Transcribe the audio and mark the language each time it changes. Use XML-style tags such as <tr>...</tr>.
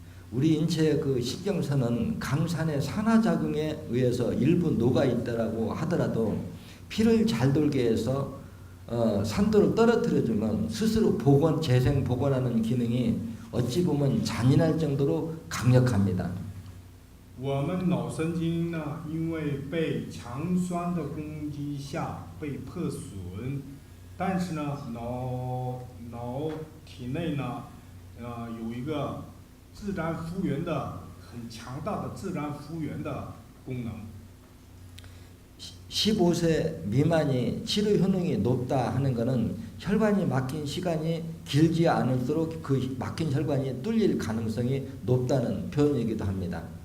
<ko>우리 인체의 그 신경선은 강산의 산화작용에 의해서 일부 녹아 있다라고 하더라도 피를 잘 돌게 해서 산도를 떨어뜨려주면 스스로 복원, 재생, 복원하는 기능이 어찌 보면 잔인할 정도로 강력합니다.</ko> <zh>我们脑神经呢，因为被强酸的攻击下被破损，但是呢，脑体内呢，有一个自然复原的很强大的自然复原的功能。</zh> <ko>15세 미만이 치료 효능이 높다 하는 것은 혈관이 막힌 시간이 길지 않을수록 그 막힌 혈관이 뚫릴 가능성이 높다는 표현이기도 합니다.</ko>